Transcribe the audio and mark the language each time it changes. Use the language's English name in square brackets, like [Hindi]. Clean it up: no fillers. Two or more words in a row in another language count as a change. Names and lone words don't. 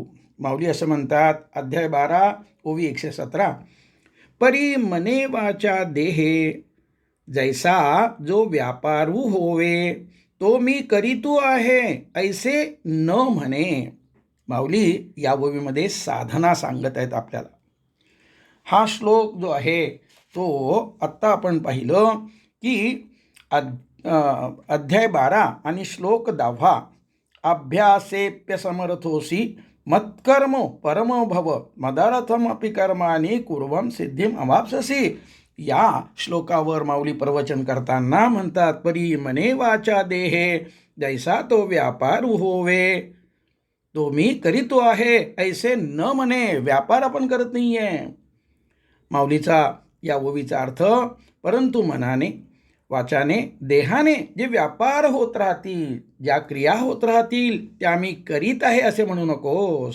[Marathi] माऊली असं म्हणतात, अध्याय 12 ओवी 117, परी मने वाचा देहे जैसा जो व्यापारू होवे तो मी करीतो आहे ऐसे न म्हणे. माऊली या ओवीमध्ये साधना सांगत आहेत आपल्याला. हा श्लोक जो आहे तो आत्ता आपण पाहिलं की अध्याय 12 आणि श्लोक 10 [Sanskrit] अभ्यासेप्य समर्थोसी मत्कर्मो परमो भव मदारथमपि कर्माणि कुर्वं सिद्धिम अवाप्स्यसि [Marathi] या श्लोकावर माऊली प्रवचन करताना म्हणतात, परी मने वाचा देहे जैसा तो व्यापार होवे तो मी करीतो आहे ऐसे न म्हणे. व्यापार आपण करत नाहीये. माऊलीचा या ओवीचा अर्थ, परंतु मनाने वाचाने देहाने जे व्यापार होत राहतील, ज्या क्रिया होत राहतील त्या मी करीत आहे असे म्हणू नकोस.